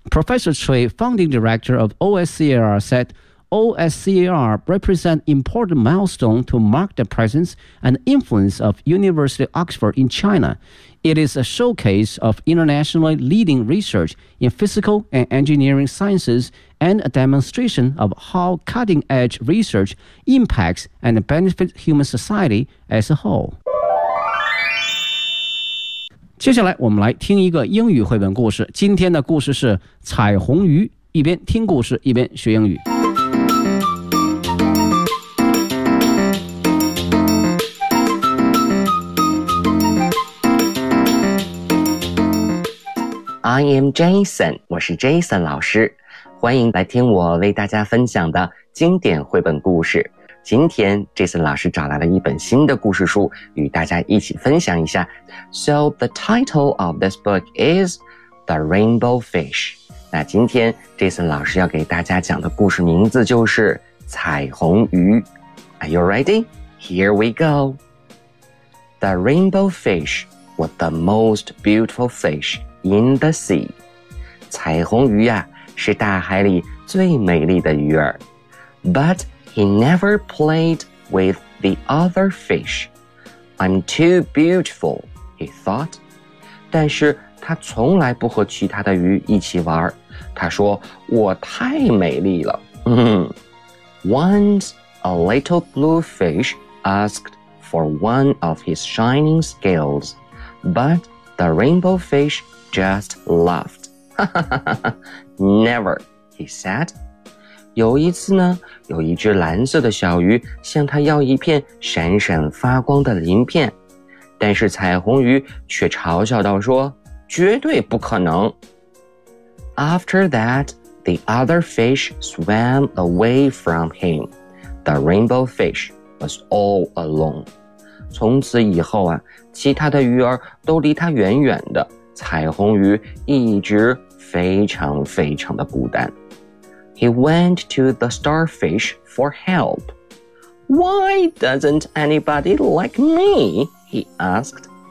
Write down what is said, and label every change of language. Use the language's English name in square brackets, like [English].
[English] Professor Cui, founding director of OSCAR, said, OSCAR represents important milestone to mark the presence and influence of University of Oxford in China. It is a showcase of internationally leading research in physical and engineering sciences and a demonstration of how cutting-edge research impacts and benefits human society as a whole. [Chinese] 接下来我们来听一个英语绘本故事。今天的故事是彩虹鱼，一边听故事一边学英语。 [English] I am Jason， [Chinese] 我是 Jason 老师，欢迎来听我为大家分享的经典绘本故事。今天 Jason 老师找来了一本新的故事书，与大家一起分享一下。 [English] So the title of this book is The Rainbow Fish。 [Chinese] 那今天 Jason 老师要给大家讲的故事名字就是彩虹鱼。 [English] Are you ready? Here we go. The Rainbow Fish was the most beautiful fish. In the sea， [Chinese] 彩虹鱼呀、是大海里最美丽的鱼儿。 [English] But he never played with the other fish. I'm too beautiful, he thought. [Chinese] 但是他从来不和其他的鱼一起玩。他说，我太美丽了。 [English] Once a little blue fish asked for one of his shining scales, but the rainbow fish just laughed. Never, he said. [Chinese] 有一次呢，有一只蓝色的小鱼向他要一片闪闪发光的鳞片，但是彩虹鱼却嘲笑道说，绝对不可能。 [English] After that, the other fish swam away from him. The rainbow fish was all alone. [Chinese] 从此以后啊，其他的鱼儿都离他远远的，彩虹鱼一直非常非常的孤单。 [English] He went to the starfish for help. Why doesn't anybody like me? He asked.